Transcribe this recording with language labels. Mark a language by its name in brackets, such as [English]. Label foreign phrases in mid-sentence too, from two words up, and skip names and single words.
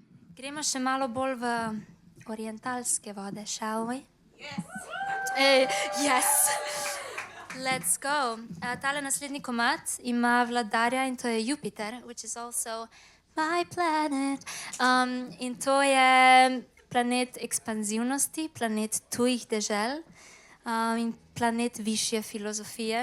[Slovenian] Gremo še malo bolj v orientalske vode, [English] shall we? Yes! Let's go. [Slovenian] Tale naslednji komad ima vladarja in to je Jupiter, [English] which is also my planet. [Slovenian] In to je planet ekspanzivnosti, planet tujih dežel in planet višje filozofije.